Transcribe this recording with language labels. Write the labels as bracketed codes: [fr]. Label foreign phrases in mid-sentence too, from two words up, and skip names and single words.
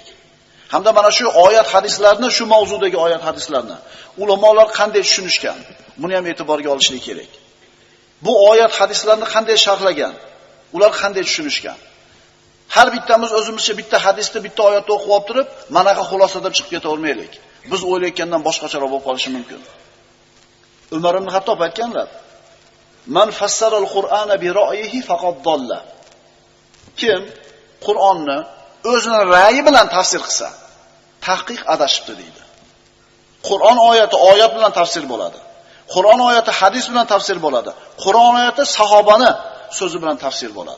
[uz] Hamda mana shu oyat hadislarni, shu mavzudagi oyat hadislarni ulamolar qanday tushunishgan, buni ham e'tiborga olishlik kerak. Bu oyat hadislarni qanday sharhlagan, ular qanday tushunishgan. Har bittamiz o'zimizcha bitta hadisni, bitta oyatni o'qib olib turib, manaqa xulosada chiqib ketavermaylik. Biz o'ylayotgandan boshqacharoq bo'lib qolishi mumkin. Umar ibn Hattob aytganlar: [ar] "من فسر القرآن برأيه فقد ضل." [uz] Kim Qur'onni o'zining ra'yi bilan tafsir qilsa, tahqiq adashibdi deydi. Qur'on oyati oyat bilan tafsir bo'ladi. Qur'on oyati hadis bilan tafsir bo'ladi. Qur'on oyati sahobani so'zi bilan tafsir bo'ladi.